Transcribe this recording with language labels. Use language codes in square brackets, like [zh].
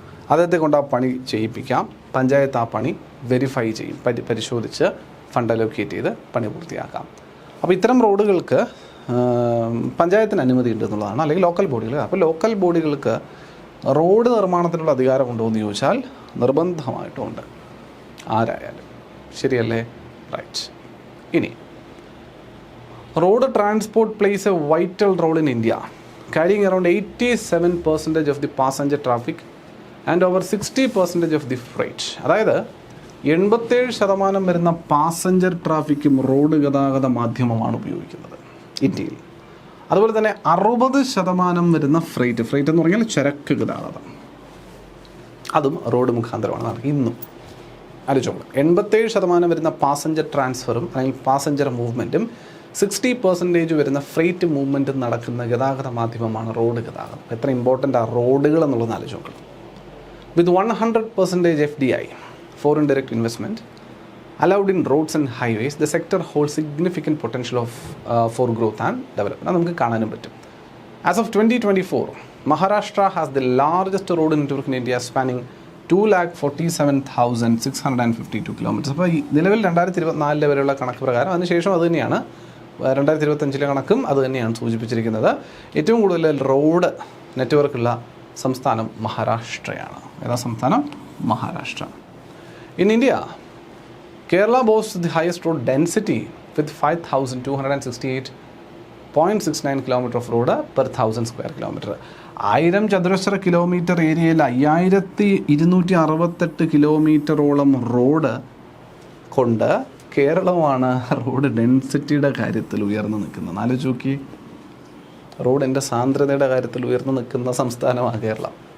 [ml] അദ്ദേഹത്തെ കൊണ്ട് ആ പണി ചെയ്യിപ്പിക്കാം. പഞ്ചായത്ത് ആ പണി വെരിഫൈ ചെയ്യും, പരിശോധിച്ച് ഫണ്ട് അലോക്കേറ്റ് ചെയ്ത് പണി പൂർത്തിയാക്കാം. അപ്പോൾ ഇത്തരം റോഡുകൾക്ക് പഞ്ചായത്തിന് അനുമതി ഉണ്ട് എന്നുള്ളതാണ്, അല്ലെങ്കിൽ ലോക്കൽ ബോഡികൾ. അപ്പോൾ ലോക്കൽ ബോഡികൾക്ക് റോഡ് നിർമ്മാണത്തിനുള്ള അധികാരമുണ്ടോ എന്ന് ചോദിച്ചാൽ നിർബന്ധമായിട്ടും ഉണ്ട്, ആരായാലും. ശരിയല്ലേ? റൈറ്റ്. [en] ഇനി road transport plays a vital role in India, carrying around 87% of the passenger traffic and over 60% of the freight. [ml] അതായത് 87% വരുന്ന പാസഞ്ചർ ട്രാഫിക്കും റോഡ് ഗതാഗത മാധ്യമമാണ് ഉപയോഗിക്കുന്നത് ഇന്ത്യയിൽ. അതുപോലെ തന്നെ 60% വരുന്ന ഫ്രൈറ്റ് എന്ന് പറഞ്ഞാൽ ചരക്ക് ഗതാഗതം, അതും റോഡ് മുഖാന്തരമാണ് നടക്കുക ഇന്നും. ആലോചിച്ചോളൂ, 87% വരുന്ന പാസഞ്ചർ ട്രാൻസ്ഫറും അല്ലെങ്കിൽ പാസഞ്ചർ മൂവ്മെൻറ്റും 60% വരുന്ന ഫ്രൈറ്റ് മൂവ്മെൻറ്റും നടക്കുന്ന ഗതാഗത മാധ്യമമാണ് റോഡ് ഗതാഗതം. എത്ര ഇമ്പോർട്ടൻ്റ് ആ റോഡുകൾ എന്നുള്ളത് ആലോചിച്ചോക്കണം. [en] With 100% FDI, foreign direct investment, allowed in roads and highways, the sector holds significant potential for growth and development. [ml] അത് നമുക്ക് കാണാനും പറ്റും. [en] As of 2024, Maharashtra has the largest road network in India, spanning 247,652 kilometers. [ml] അപ്പോൾ ഈ നിലവിൽ 2024 വരെയുള്ള കണക്ക് പ്രകാരം, അതിനുശേഷം അത് തന്നെയാണ് 2025 കണക്കും അത് തന്നെയാണ് സൂചിപ്പിച്ചിരിക്കുന്നത്. ഏറ്റവും കൂടുതൽ റോഡ് നെറ്റ്വർക്കുള്ള സംസ്ഥാനം മഹാരാഷ്ട്രയാണ്. ഏതാ സംസ്ഥാനം? Maharashtra. [en] In India, Kerala boasts the highest road density with 5,268.69 km of road per 1,000 square kilometer. [ml] 1000 ചതുരശ്ര കിലോമീറ്റർ ഏരിയയിൽ 5268 കിലോമീറ്ററോളം റോഡ് കൊണ്ട് കേരളമാണ് റോഡ് ഡെൻസിറ്റിയുടെ കാര്യത്തിൽ ഉയർന്നു നിൽക്കുന്നത്. ആലോചിച്ച് നോക്കി, റോഡിൻ്റെ സാന്ദ്രതയുടെ കാര്യത്തിൽ ഉയർന്നു നിൽക്കുന്ന സംസ്ഥാനമാണ് കേരളം.